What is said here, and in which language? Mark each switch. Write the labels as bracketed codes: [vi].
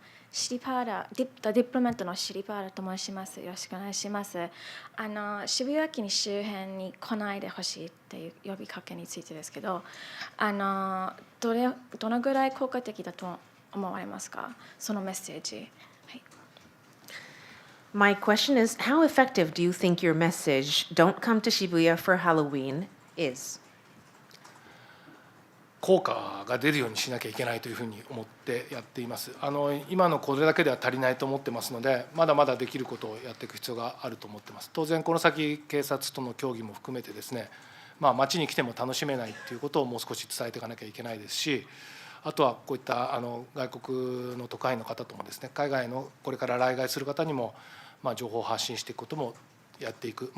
[ja] シリパーラ、ディプロマットのシリパーラと申します。よろしくお願いします。渋谷駅に周辺に来ないでほしいっていう呼びかけについてですけど、どのぐらい効果的だと思われますか、そのメッセージ。はい。 [en] My question is, how effective do you think your message, "Don't come to Shibuya for Halloween," is? [ja] 効果が出るようにしなきゃいけないというふうに思ってやっています。今のこれだけでは足りないと思ってますので、まだまだできることをやっていく必要があると思ってます。当然この先警察との協議も含めてですね、街に来ても楽しめないということをもう少し伝えていかなきゃいけないですし、あとはこういった外国の特派員の方ともですね、海外のこれから来外する方にも情報を発信していくこともやっていく。